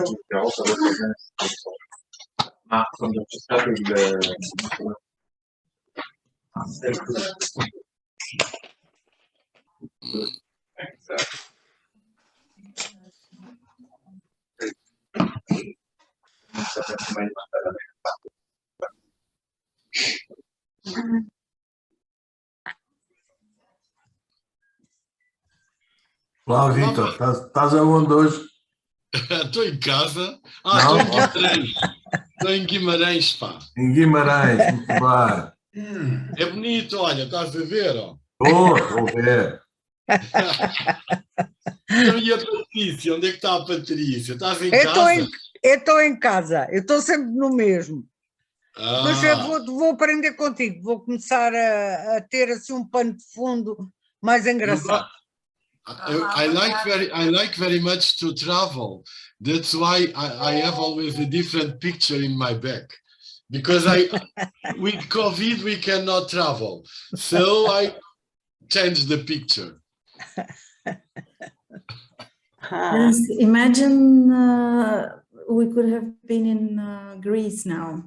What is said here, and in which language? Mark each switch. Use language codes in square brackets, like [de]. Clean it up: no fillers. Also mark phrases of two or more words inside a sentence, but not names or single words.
[it] ma quando c'è stato il non sapete mai mandare la [pt] Olá, Vitor, estás aonde hoje? Estou em casa. Não? Estou em Guimarães, pá. Em Guimarães, muito bem. É bonito, olha, estás a ver, ó. Estou a ver. Então, e a Patrícia? Onde é que está a Patrícia? Estás em casa? Eu estou em casa, eu estou sempre no mesmo. Ah. Mas eu vou aprender contigo, vou começar a ter assim um pano de fundo mais engraçado. [en] I like very much to travel. That's why I have always a different picture in my back. Because with COVID, we cannot travel. So I changed the picture. Yes, imagine we could have been in Greece now.